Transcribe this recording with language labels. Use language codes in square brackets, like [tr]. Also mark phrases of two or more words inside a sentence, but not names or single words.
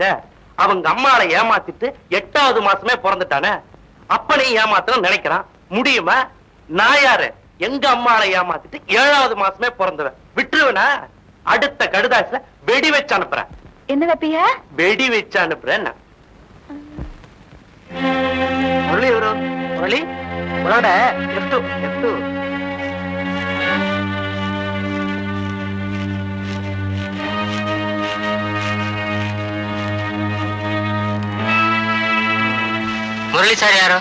[ta] அவங்க அம்மாவை ஏமாத்திட்டு 8வது மாசமே பிறந்துட்டானே, அப்பனை ஏமாத்தணும் நினைக்கிறான். முடியுமா? நான் யாரு? எங்க அம்மாவை ஏமாத்திட்டு 7வது மாசமே பிறந்தவன். விட்டுருவனா? அடுத்த கடுதாசில வெடி வச்சு அனுப்புறேன். என்ன வைப்பியா? வெடி வச்சு அனுப்புறேன். [kn] ಮುರಳಿ ಇವರು ಮುರಳಿ ಒಳಗಡೆ ಎಷ್ಟು ಎಷ್ಟು ಮುರಳಿ ಸರ್ ಯಾರು?